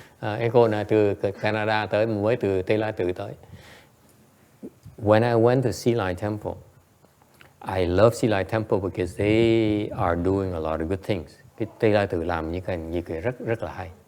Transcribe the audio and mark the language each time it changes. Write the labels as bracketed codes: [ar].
[vi] Cái cô này từ Canada tới, mới từ Tây Lai Tự tới. [en] When I went to Xí Lại Temple, I love Xí Lại Temple because they are doing a lot of good things. [vi] Cái Tây Lai Tự làm những cái rất là hay.